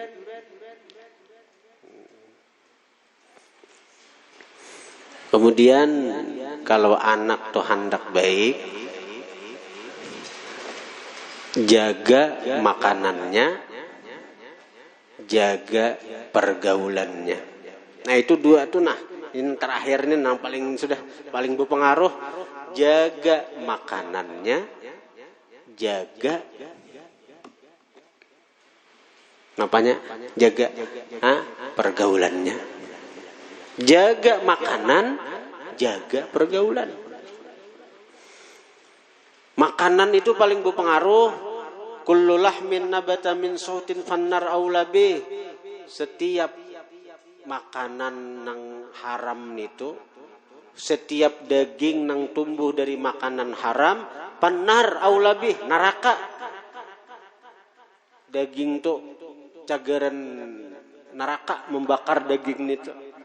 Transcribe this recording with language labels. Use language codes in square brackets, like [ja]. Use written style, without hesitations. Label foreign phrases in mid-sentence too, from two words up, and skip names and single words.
[id] Kemudian kalau anak tuh hendak baik, jaga makanannya, jaga pergaulannya. Nah itu dua tuh ini terakhir nih yang paling berpengaruh. Jaga makanannya, jaga pergaulannya. Jaga makanan, jaga pergaulan. Makanan itu paling berpengaruh. [ar] كل لحم نبت من سحت فالنار أولى به. [id] Setiap makanan nang haram itu, setiap daging nang tumbuh dari makanan haram, [ar] فالنار أولى به, [id] neraka. Daging tuh cagaran neraka membakar daging itu.